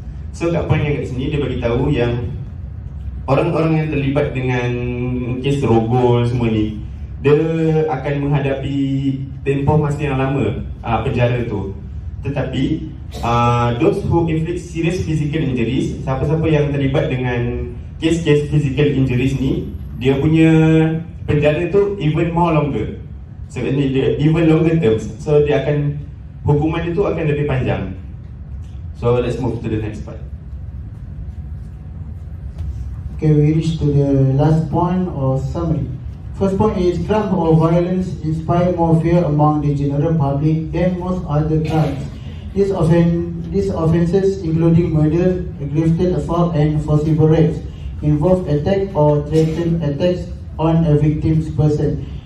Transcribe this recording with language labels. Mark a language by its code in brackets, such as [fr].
[ms] So kat poin yang kat sini dia bagi tahu yang orang-orang yang terlibat dengan kes rogol semua ni, dia akan menghadapi tempoh masa yang lama penjara tu. Tetapi those who inflict serious physical injuries, siapa-siapa yang terlibat dengan kes-kes physical injuries ni, dia punya penjara tu even more longer. [en] So dia even longer terms. [ms] So dia akan, hukuman itu akan lebih panjang. [en] So let's move to the next part. Okay, we reach to the last point or summary. First point is crime or violence inspire more fear among the general public than most other crimes. These offences, including murder, aggravated assault and forcible rapes, involve attack or threatened attacks on a victim's person.